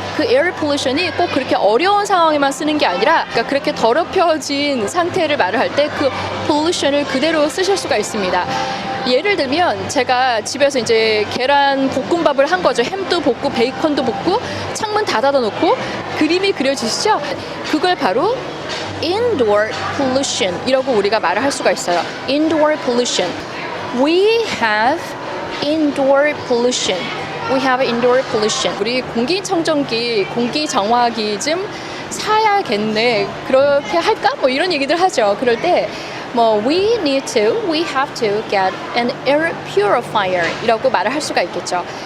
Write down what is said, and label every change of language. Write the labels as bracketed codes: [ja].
[ko] 그 air pollution이 꼭 그렇게 어려운 상황에만 쓰는 게 아니라 그러니까 그렇게 더럽혀진 상태를 말을 할 때 그 pollution을 그대로 쓰실 수가 있습니다. 예를 들면 제가 집에서 이제 계란 볶음밥을 한 거죠. 햄도 볶고 베이컨도 볶고 창문 다 닫아놓고 그림이 그려지시죠? 그걸 바로 indoor pollution 이라고 우리가 말을 할 수가 있어요. [en] indoor pollution. We have indoor pollution. We have indoor pollution. [ko] 우리 공기청정기, 공기정화기 좀 사야겠네. 그렇게 할까? 뭐 이런 얘기들 하죠. 그럴 때 [en] we have to get an air purifier [ko] 이라고 말을 할 수가 있겠죠.